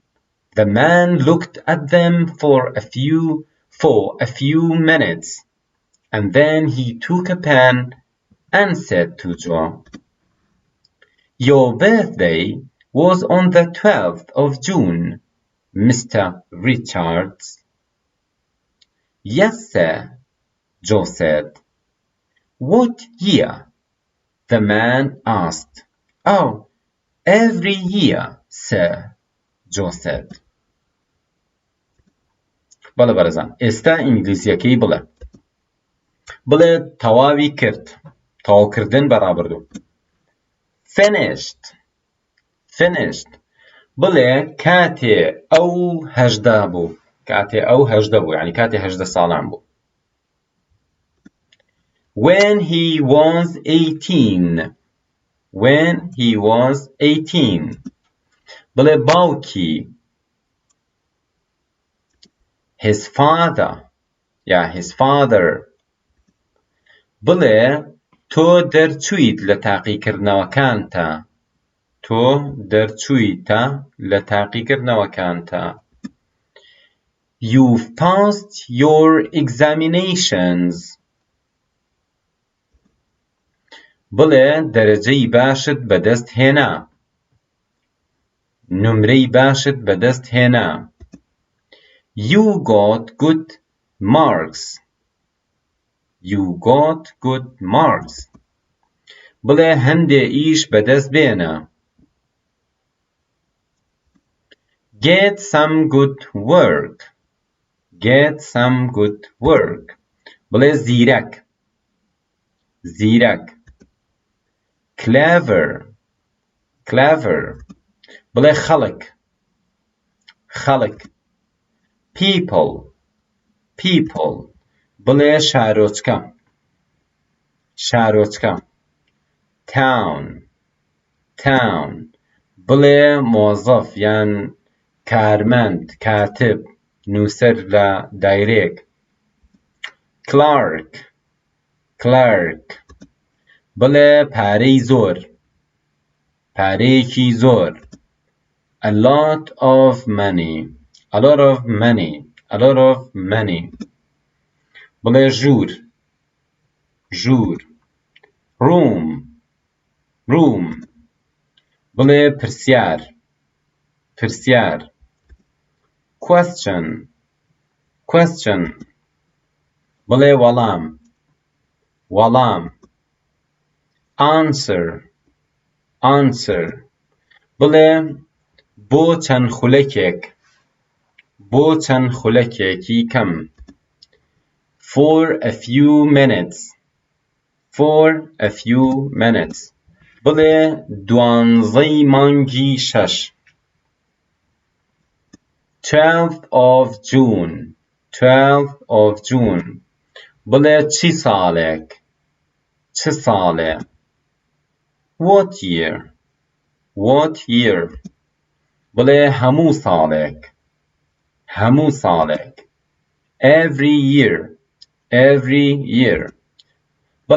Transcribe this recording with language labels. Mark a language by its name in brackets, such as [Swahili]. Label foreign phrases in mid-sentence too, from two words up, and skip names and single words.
[English] The man looked at them for a few minutes, and then he took a pen and said to Joe, Your birthday was on the 12th of June, Mr. Richards. Yes, sir, Joe said. What year? The man asked. Oh, every year, sir, Joe said. [Central Kurdish] بەڵێ بەڕێزان ئێستا ئینگلیزیەکەی بڵێ تەواوی کرد تەواوکردن بەڕابردوو finished بڵێ کاتێ ئەو هەژدە بوو یعنی کاتێ 18 ساڵان بوو [English] when he was 18 [Central Kurdish] بڵێ باوکی [English] his father [Central Kurdish] بڵێ تۆ دەرچوویت لە تاقیکردنەوەکانتە [English] you've passed your examinations [Central Kurdish] بڵێ دەرەجەی باشت بەدەست هێنا نمرەی باشت بەدەست هێنا [English] you got good [Central Kurdish] marks بڵێ هەندێ ئیش بەدەست بێنە [English] get some good work [Central Kurdish] بڵێ زیرەک clever بڵێ خەڵک people بڵێ شارۆچکە town بڵێ مۆزەف یان کارمەند کاتب نووسەر لە دایرێک [English] clerk [Central Kurdish] بڵێ پارەیەکی زۆر [English] a lot of money [Central Kurdish] بڵێ ژوور room بڵێ پرسیار question بڵێ وەڵام answer بڵێ بۆ چەند خولەکێکی کەم [English] for a few [Central Kurdish] minutes بڵێ 12 مانگی 6 12th [English] of June [Central Kurdish] بڵێ چی ساڵێ [English] what year [Central Kurdish] بڵێ هەموو ساڵێک [English] every year [Central Kurdish] بەڵێ